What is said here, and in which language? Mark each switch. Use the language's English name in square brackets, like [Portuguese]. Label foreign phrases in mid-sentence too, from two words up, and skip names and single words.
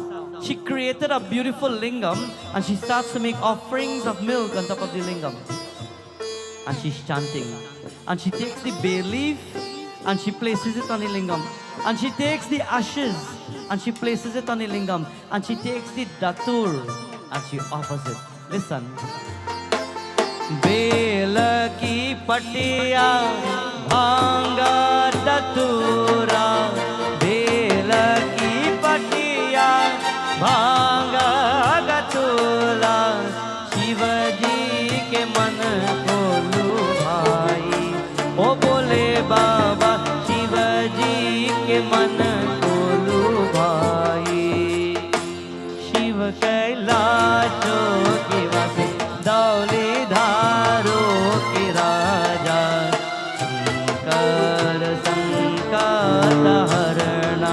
[English] She created a beautiful lingam and she starts to make offerings of milk on top of the lingam. And she's chanting. And she takes the bay leaf and she places it on the lingam. And she takes the ashes and she places it on the lingam. And she takes the datur and she offers it. Listen. [Hindi] बेला की पतिया भंगा धतूरा. बेला की पतिया भांगा गतोला शिव जी के मन को लुभाई। ओ बोले बाबा शिव जी के मन को लुभाई। शिव कैलाशों के वासी धौलेधारों के राजा शंकर संकट हरना।